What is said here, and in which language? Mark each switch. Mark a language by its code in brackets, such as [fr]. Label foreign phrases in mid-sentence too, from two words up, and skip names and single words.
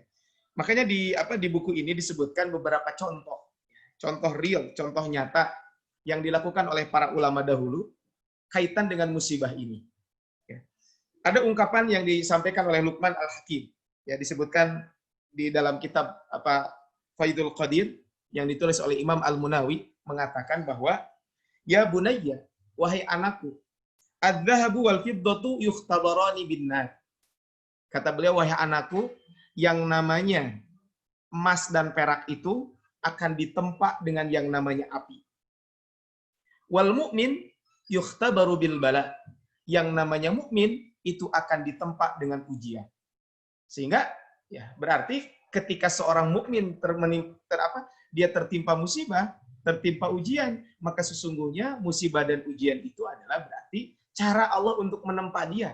[id] Makanya di buku ini disebutkan beberapa contoh real, contoh nyata yang dilakukan oleh para ulama dahulu kaitan dengan musibah ini. Ya. Ada ungkapan yang disampaikan oleh Luqman Al-Hakim, ya, disebutkan di dalam kitab Faidul Qadir yang ditulis oleh Imam Al-Munawi, mengatakan bahwa [ar] يا بني, [id] wahai anakku, [ar] الذهب والفضة يختبران بالنار. [id] Kata beliau, wahai anakku, yang namanya emas dan perak itu akan ditempa dengan yang namanya api. [ar] والمؤمن يختبر بالبلاء. [id] Yang namanya mukmin itu akan ditempa dengan ujian. Sehingga ya berarti ketika seorang mukmin dia tertimpa musibah, tertimpa ujian, maka sesungguhnya musibah dan ujian itu adalah berarti cara Allah untuk menempa dia.